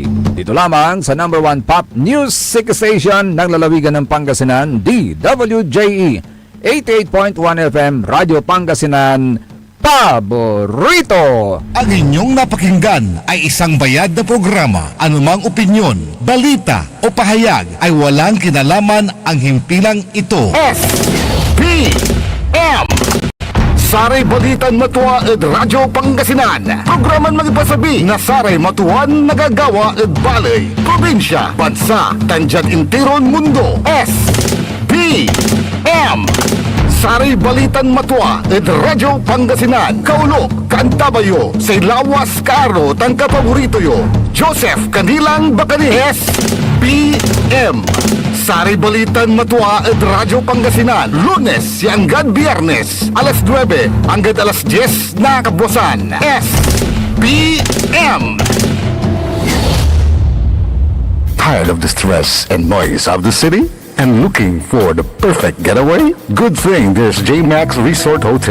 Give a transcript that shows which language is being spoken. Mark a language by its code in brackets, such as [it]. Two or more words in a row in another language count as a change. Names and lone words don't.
[tl] Dito lamang sa number 1 pop music station ng lalawigan ng Pangasinan, DWJE 88.1 FM Radio Pangasinan, Paborito. Ang inyong napakinggan ay isang bayad na programa. Anumang opinyon, balita o pahayag ay walang kinalaman ang himpilang ito. [pag] SPM Saray Balitan Matwa ed Radyo Pangasinan. Programan magipasabi na Saray Matuan nagagawa ed balay, probinsya, bansa, tanjad intiron mundo. SPM Saray Balitan Matwa ed Radyo Pangasinan. Kaulok, Kantabayo, say lawas karo tan kapaborito yo. Joseph Kanilang Bakanihes. PM Saray Balitan Matwa ed Radyo Pangasinan. [tl] Lunes hanggang Biyernes, alas 9 hanggang alas 10 na kabuwasan. [en] SPM Tired of the stress and noise of the city? And looking for the perfect getaway? Good thing there's J-Max Resort Hotel.